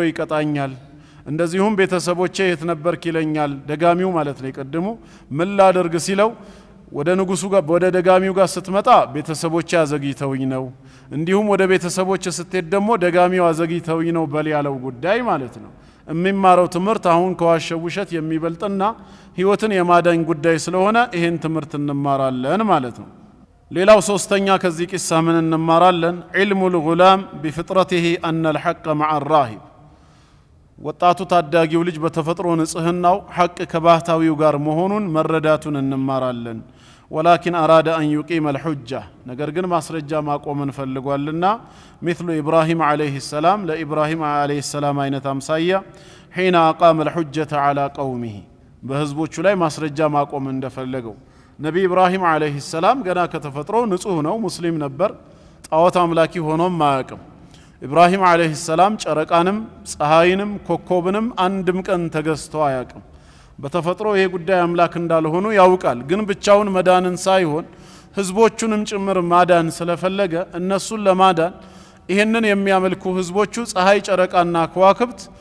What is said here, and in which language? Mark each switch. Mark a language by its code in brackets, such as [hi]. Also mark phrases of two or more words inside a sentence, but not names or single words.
[am] ይቀጣኛል እንደዚሁም ቤተሰቦቼ የት ነበርክ ይለኛል ደጋሚው ማለት ነው ይቀድሙ ምን ላደርግ ሲለው ወደ ንጉሱ ጋር ወደ ደጋሚው ጋር ስትመጣ ቤተሰቦቼ አዘግይተውኝ ነው እንዲሁም ወደ ቤተሰቦቼ ስትሄድ ደግሞ ደጋሚው አዘግይተውኝ ነው በል ያለው ጉዳይ ማለት ነው የሚማረው ትምህርት አሁን ከዋሸው ውሸት የሚበልጥና ህይወትን የማዳኝ ጉዳይ ስለሆነ ይሄን ትምህርት እንማራለን ማለት ነው። ሌላው ሶስተኛ ከዚህ ቂሳ ምን እንማራለን? [ar] علم الغلام بفطرته أن الحق مع الراهب [am] ወጣቱ ታዳጊው ልጅ በተፈጥሮ ንጽህናው ሐቅ ከባህታዊው ጋር መሆኑን መረዳቱን እንማራለን። [ar] ولكن أراد أن يقيم الحجة [am] ነገር ግን ማስረጃ ማቆምን ፈልጓልና [ar] مثل إبراهيم عليه السلام [am] لإبراهيم عليه السلام አይነት አምሳያ [ar] حين أقام الحجة على قومه [am] በህዝቦቹ ላይ ማስረጃ ማቆም እንደፈለገው ነቢ ኢብራሂም [ar] عليه السلام [am] ገና ከተፈጥሮ ንጹህ ነው፣ ሙስሊም ነበር፣ ጣዖት አምላኪ ሆኖም ማያውቅም። ኢብራሂም [ar] عليه السلام [am] ጨረቃንም ፀሐይንም ኮከብንም አንድም ቀን ተገዝቶ አያውቅም። በተፈጥሮ ይሄ ጉዳይ አምላክ እንዳልሆኑ ያውቃል። ግን ብቻውን መዳንን ሳይሆን ህዝቦቹንም ጭምር ማዳን ስለፈለገ እነሱን ለማዳን ይሄንን የሚያመልኩ ህዝቦቹ ፀሐይ ጨረቃና ከዋክብት